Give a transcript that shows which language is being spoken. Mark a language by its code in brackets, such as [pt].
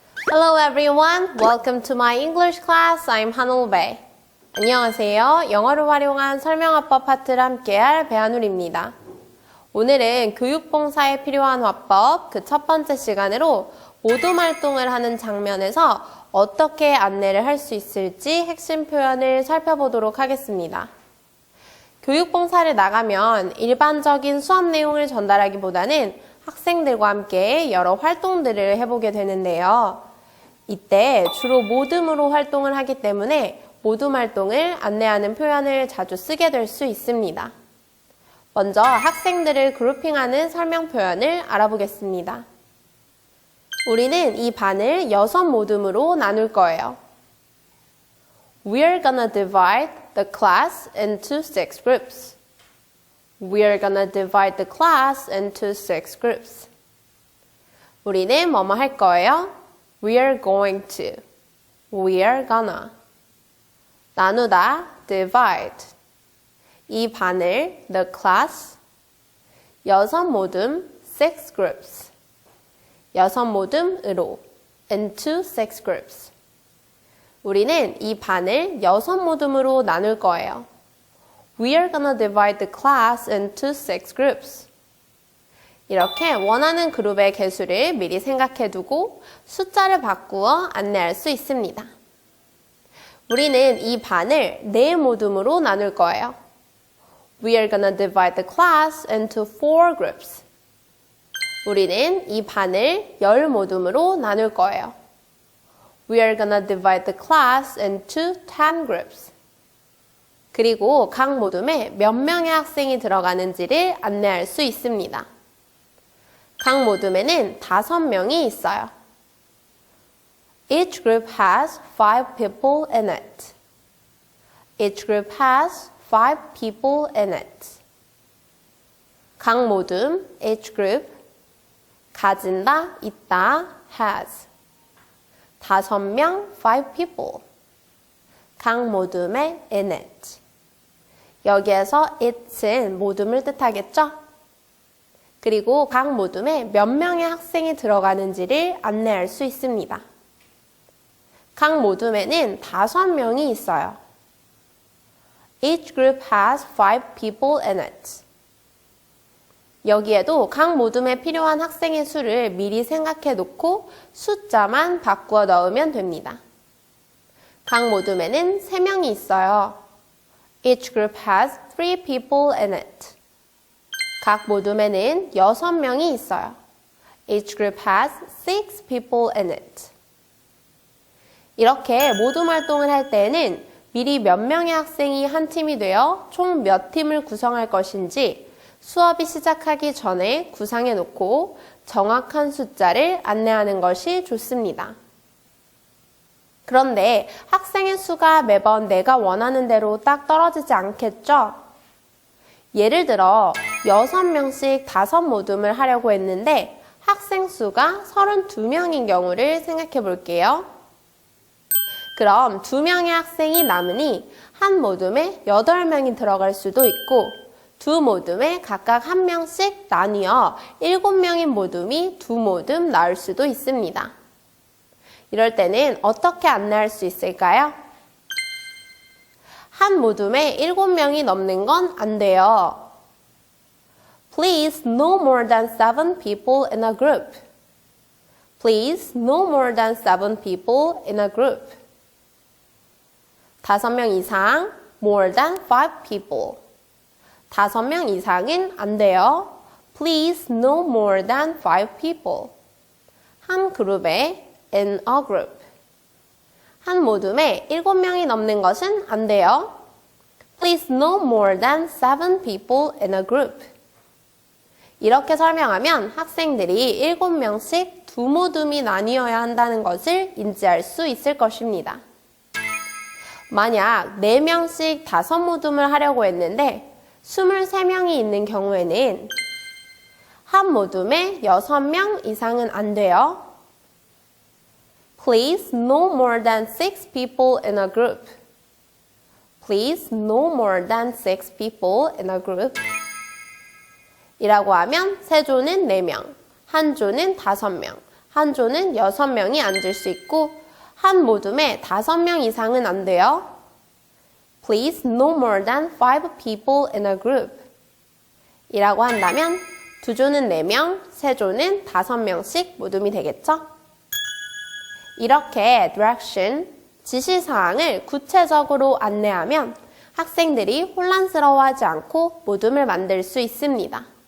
[en] Hello everyone, welcome to my English class. I'm Hanul Bae. [ko] 안녕하세요. 영어를 활용한 설명화법 파트를 함께할 배한울입니다. 오늘은 교육봉사에 필요한 화법 그 첫 번째 시간으로 모둠 활동을 하는 장면에서 어떻게 안내를 할 수 있을지 핵심 표현을 살펴보도록 하겠습니다. 교육봉사를 나가면 일반적인 수업 내용을 전달하기보다는 학생들과 함께 여러 활동들을 해보게 되는데요. 이때 주로 모둠으로 활동을 하기 때문에 모둠 활동을 안내하는 표현을 자주 쓰게 될 수 있습니다. 먼저 학생들을 그룹핑하는 설명 표현을 알아보겠습니다. 우리는 이 반을 6 모둠으로 나눌 거예요. [en] We're gonna divide the class into 6 groups. We're gonna divide the class into 6 groups. [ko] 우리는 뭐뭐 할 거예요? [en] We're going to. We're gonna. [ko] 나누다, divide. 이 반을, [en] the class, [ko] 6 모둠, [en] 6 groups. [ko] 6 모둠으로, [en] into 6 groups. [ko] 우리는 이 반을 6 모둠으로 나눌 거예요. [en] We're gonna divide the class into 6 groups. [ko] 이렇게 원하는 그룹의 개수를 미리 생각해두고 숫자를 바꾸어 안내할 수 있습니다. 우리는 이 반을 4 모둠으로 나눌 거예요. [en] We're gonna divide the class into 4 groups. [ko] 우리는 이 반을 10 모둠으로 나눌 거예요. [en] We're gonna divide the class into 10 groups. [ko] 그리고 각 모둠에 몇 명의 학생이 들어가는지를 안내할 수 있습니다. 각 모둠에는 5명이 있어요. [en] Each group has 5 people in it. Each group has 5 people in it. [ko] 각 모둠, [en] each group, [ko] 가진다, 있다, has. [en] 5명, 5 people. [ko] 각 모둠의 [en] in it. [ko] 여기에서 it은 모둠을 뜻하겠죠? 그리고 각 모둠에 몇 명의 학생이 들어가는지를 안내할 수 있습니다. 각 모둠에는 5명이 있어요. [en] Each group has 5 people in it. [ko] 여기에도 각 모둠에 필요한 학생의 수를 미리 생각해 놓고 숫자만 바꾸어 넣으면 됩니다. 각 모둠에는 3명이 있어요. [en] Each group has 3 people in it. [ko] 각 모둠에는 6명이 있어요. [en] Each group has 6 people in it. [ko] 이렇게 모둠 활동을 할 때에는 미리 몇 명의 학생이 한 팀이 되어 총 몇 팀을 구성할 것인지 수업이 시작하기 전에 구상해 놓고 정확한 숫자를 안내하는 것이 좋습니다. 그런데 학생의 수가 매번 내가 원하는 대로 딱 떨어지지 않겠죠? 예를 들어 6명씩 5 모둠을 하려고 했는데 학생 수가 32명인 경우를 생각해 볼게요. 그럼 2명의 학생이 남으니 한 모둠에 8명이 들어갈 수도 있고 2 모둠에 각각 1명씩 나뉘어 7명인 모둠이 2 모둠 나올 수도 있습니다. 이럴 때는 어떻게 안내할 수 있을까요? 한 모둠에 7명이 넘는 건 안 돼요. [en] Please no more than 7 people in a group. Please no more than 7 people in a group. [ko] 5명 이상, [en] more than 5 people. [ko] 5명 이상은 안 돼요. [en] Please no more than 5 people. [ko] 한 그룹에 [en] in a group. [ko] 한 모둠에 7명이 넘는 것은 안 돼요. [en] Please no more than 7 people in a group. [ko] 이렇게 설명하면 학생들이 7명씩 두 모둠이 나뉘어야 한다는 것을 인지할 수 있을 것입니다. 만약 4명씩 5모둠을 하려고 했는데 23명이 있는 경우에는 한 모둠에 6명 이상은 안 돼요. [en] Please no more than 6 people in a group. Please no more than 6 people in a group. [ko] 이라고 하면 세 조는 4명, 한 조는 5명, 한 조는 6명이 앉을 수 있고 한 모둠에 5명 이상은 안 돼요. [en] Please no more than 5 people in a group. [ko] 이라고 한다면 두 조는 4명, 세 조는 5명씩 모둠이 되겠죠? 이렇게 direction, 지시사항을 구체적으로 안내하면 학생들이 혼란스러워하지 않고 모둠을 만들 수 있습니다.